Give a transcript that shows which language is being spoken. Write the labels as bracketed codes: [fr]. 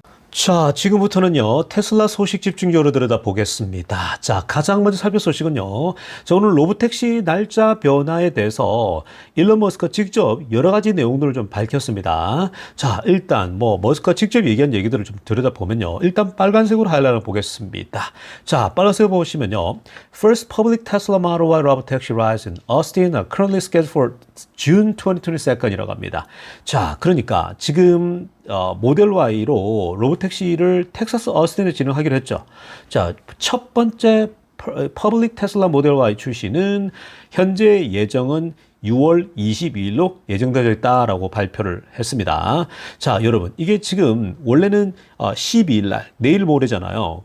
[ko] 자, 지금부터는요, 테슬라 소식 집중적으로 들여다보겠습니다. 자, 가장 먼저 살펴볼 소식은요, 자, 오늘 로보택시 날짜 변화에 대해서 일론 머스크가 직접 여러 가지 내용들을 좀 밝혔습니다. 자, 일단 머스크가 직접 얘기한 얘기들을 좀 들여다보면요, 일단 빨간색으로 하이라이트를 보겠습니다. 자, 빨간색을 보시면요, [en] First public Tesla Model Y robotaxi rides in Austin are currently scheduled for June 2022 [ko] 이라고 합니다. 자, 그러니까 지금 모델 Y로 로보택시를 텍사스 어스틴에 진행하기로 했죠. 자, 첫 번째 퍼블릭 테슬라 모델 Y 출시는 현재 예정은 6월 22일로 예정되어 있다라고 발표를 했습니다. 자, 여러분, 이게 지금 원래는 12일 날, 내일 모레잖아요.